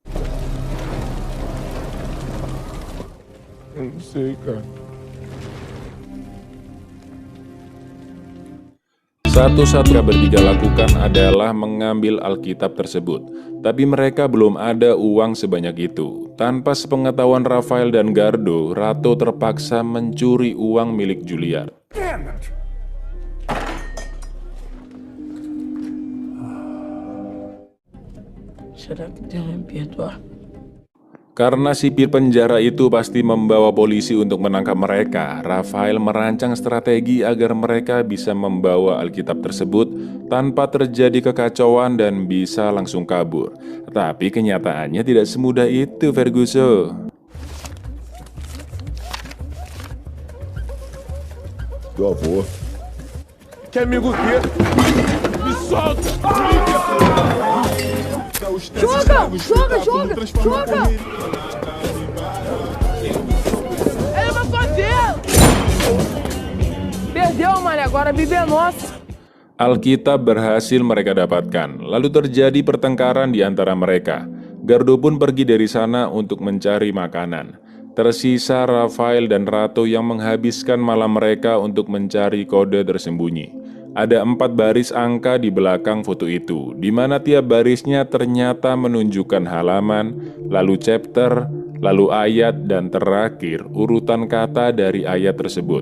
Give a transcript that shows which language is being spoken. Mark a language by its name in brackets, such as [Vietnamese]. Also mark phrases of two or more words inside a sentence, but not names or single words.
[Indonesian] Satu-satunya bertiga lakukan adalah mengambil Alkitab tersebut. Tapi mereka belum ada uang sebanyak itu. Tanpa sepengetahuan Rafael dan Gardo, Rato terpaksa mencuri uang milik Juilliard. [Portuguese] Será que tem um perdoar? [Indonesian] Karena sipir penjara itu pasti membawa polisi untuk menangkap mereka, Rafael merancang strategi agar mereka bisa membawa Alkitab tersebut tanpa terjadi kekacauan dan bisa langsung kabur. Tapi kenyataannya tidak semudah itu, Ferguson. [Portuguese] Tua avô. Que amigo quê? Me solta! Joga! Ele vai fazer! Perdeu, mané. Agora a Bíblia é nossa. [Indonesian] Alkitab berhasil mereka dapatkan. Lalu terjadi pertengkaran di antara mereka. Gardo pun pergi dari sana untuk mencari makanan. Tersisa Rafael dan Rato yang menghabiskan malam mereka untuk mencari kode tersembunyi. Ada 4 baris angka di belakang foto itu, di mana tiap barisnya ternyata menunjukkan halaman, lalu chapter, lalu ayat, dan terakhir urutan kata dari ayat tersebut.